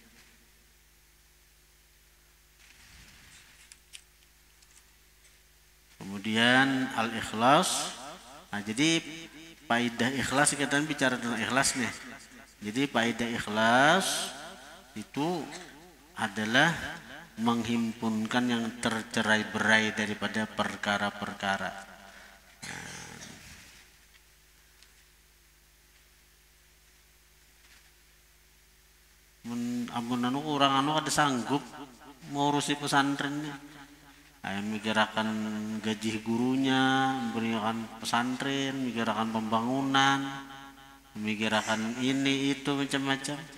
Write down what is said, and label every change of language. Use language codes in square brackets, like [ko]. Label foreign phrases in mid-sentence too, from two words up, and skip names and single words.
[id] Kemudian al-ikhlas. Nah jadi faedah ikhlas, kita bicara tentang ikhlas nih. Jadi faedah ikhlas itu adalah menghimpunkan yang tercerai-berai daripada perkara-perkara. Amun orang ada sanggup ngurusi pesantrennya. Mikirakan gaji gurunya, memberikan pesantren, mikirakan pembangunan, memikirkan ini itu macam-macam.